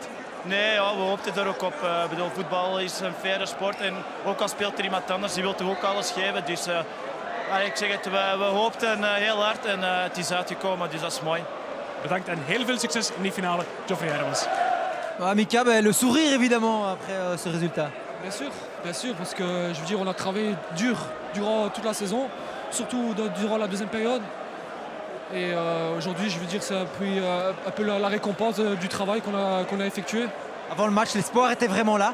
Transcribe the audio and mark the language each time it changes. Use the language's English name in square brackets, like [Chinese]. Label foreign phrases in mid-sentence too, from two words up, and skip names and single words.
[Dutch] Nee, ja, we hoopten er ook op. Ik bedoel, voetbal is een faire sport. En ook al speelt er iemand anders, die wil toch ook alles geven. Dus ik zeg het, we hoopten heel hard en het is uitgekomen. Dus dat is mooi. Bedankt en heel veel succes in die finale. Geoffrey Hermans. Mika, [French] le sourire évidemment après ce résultat. Bien sûr, parce que je veux dire, on a travaillé dur durant toute la saison, surtout durant la deuxième période. Et aujourd'hui, je veux dire, c'est un peu la récompense du travail qu'on a effectué. Avant le match, l'espoir était vraiment là.